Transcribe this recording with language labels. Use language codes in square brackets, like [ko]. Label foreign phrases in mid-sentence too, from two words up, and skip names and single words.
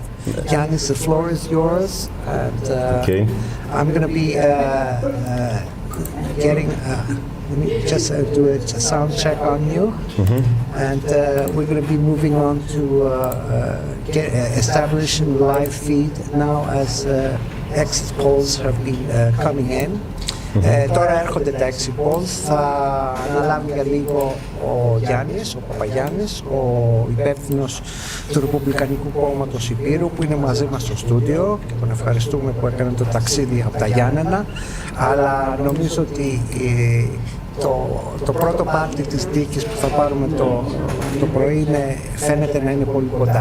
[en] Giannis, the floor is yours, and I'm going to be getting. Let me just do a sound check on you, and we're going to be moving on to establishing live feed now as exit polls have been coming in. [el] Τώρα έρχονται τα [en] exit polls, [el] θα αναλάβει για λίγο ο Γιάννης, ο Παπαγιάννης, ο υπεύθυνος του Ρεπουμπλικανικού Κόμματος Ηπείρου, που είναι μαζί μας στο στούντιο και τον ευχαριστούμε που έκανε το ταξίδι από τα Γιάννενα, αλλά νομίζω ότι το πρώτο πάρτι της δίκης που θα πάρουμε το πρωί φαίνεται να είναι πολύ κοντά.